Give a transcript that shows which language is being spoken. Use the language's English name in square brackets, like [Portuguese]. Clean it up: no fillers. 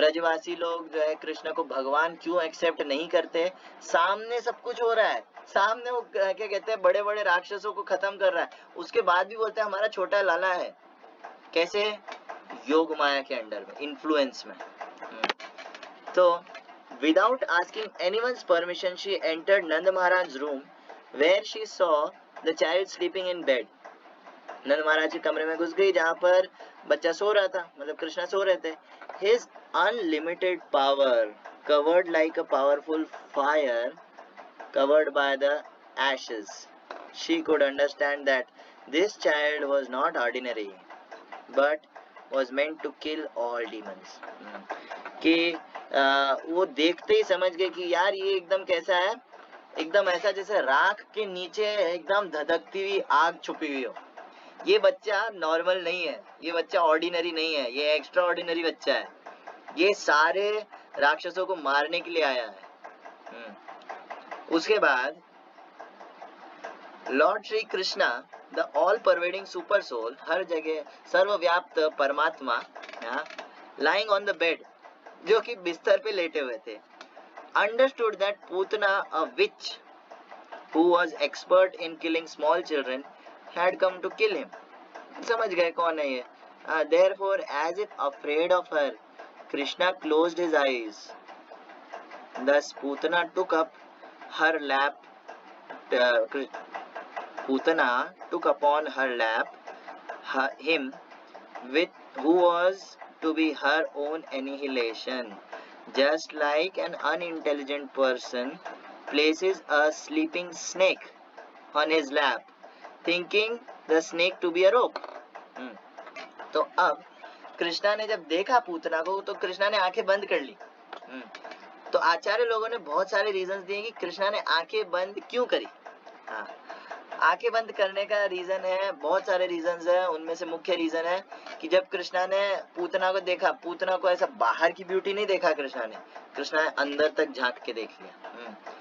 [Hindi] ब्रजवासी लोग जो है कृष्ण को भगवान क्यों एक्सेप्ट नहीं करते, सामने सब कुछ हो रहा है, सामने वो क्या कहते हैं बड़े बड़े राक्षसों को खत्म कर रहा है, उसके बाद भी बोलते हैं हमारा छोटा लाला है। कैसे, योग माया के अंडर में, इन्फ्लुएंस में। [English] तो without asking anyone's permission, she entered Nand Maharaj's room, where she saw the child sleeping in bed. [Hindi] नंद महाराज के कमरे में घुस गई जहां पर बच्चा सो रहा था, मतलब कृष्णा सो रहे थे। [English] His unlimited power covered like a powerful fire covered by the ashes. She could understand that this child was not ordinary, but was meant to kill all demons. [Hindi] कि वो देखते ही समझ गए कि यार ये एकदम कैसा है, एकदम ऐसा जैसे राख के नीचे एकदम धधकती हुई आग छुपी हुई हो। ये बच्चा नॉर्मल नहीं है, ये बच्चा ऑर्डिनरी नहीं है, ये एक्स्ट्रा ऑर्डिनरी बच्चा है, ये सारे राक्षसों को मारने के लिए आया है। उसके बाद [English] Lord Shri Krishna the all pervading super soul, [Hindi] हर जगह सर्वव्याप्त परमात्मा, [English] lying on the bed, [Hindi] जो कि बिस्तर पे लेटे हुए थे, [English] understood that Putana, a witch who was expert in killing small children, had come to kill him. [Hindi] समझ गए कौन है ये। [English] Therefore, as if afraid of her, Krishna closed his eyes. Thus, Putana took up her lap. Putana took upon her lap him with who was to be her own annihilation, just like an unintelligent person places a sleeping snake on his lap, thinking the snake to be a rope. [Hindi] तो अब कृष्णा ने जब देखा पूतना को तो कृष्णा ने आंखें बंद कर ली। तो आचार्य लोगों ने बहुत सारे रीजंस दिए कि कृष्णा ने आंखें बंद क्यों करी। आंखें बंद करने का रीजन है, बहुत सारे रीजंस है, उनमें से मुख्य रीजन है कि जब कृष्णा ने पूतना को देखा, पूतना को ऐसा बाहर की ब्यूटी नहीं देखा कृष्णा ने, कृष्णा ने अंदर तक झांक के देख लिया।